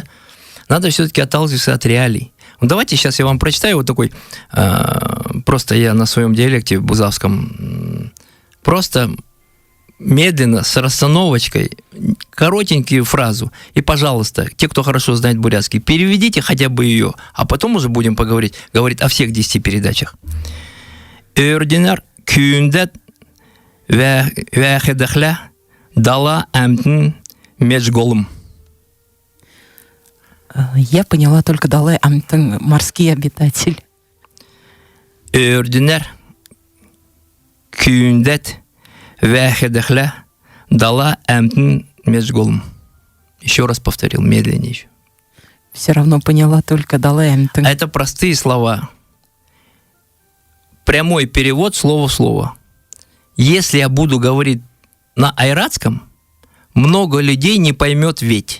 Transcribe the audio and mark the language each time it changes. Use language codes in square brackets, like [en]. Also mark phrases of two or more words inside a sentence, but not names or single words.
[ru] Надо все-таки отталкиваться от реалий. Ну, давайте сейчас я вам прочитаю вот такой, просто я на своем диалекте бузавском, просто медленно, с расстановочкой, коротенькую фразу. И, пожалуйста, те, кто хорошо знает бурятский, переведите хотя бы ее, а потом уже будем говорить о всех 10 передачах. [xal] Өрдинар күйіндет вәхедахля дала әмтін межголым. [ru] Я поняла только Далай Амтын, морский обитатель. [xal] Өрдинар күйіндет вәхедахля дала әмтін межголым. [ru] Еще раз повторил, медленнее еще. Все равно поняла только Далай Амтын. Это простые слова. Прямой перевод слово в слово. Если я буду говорить на айратском, много людей не поймет ведь.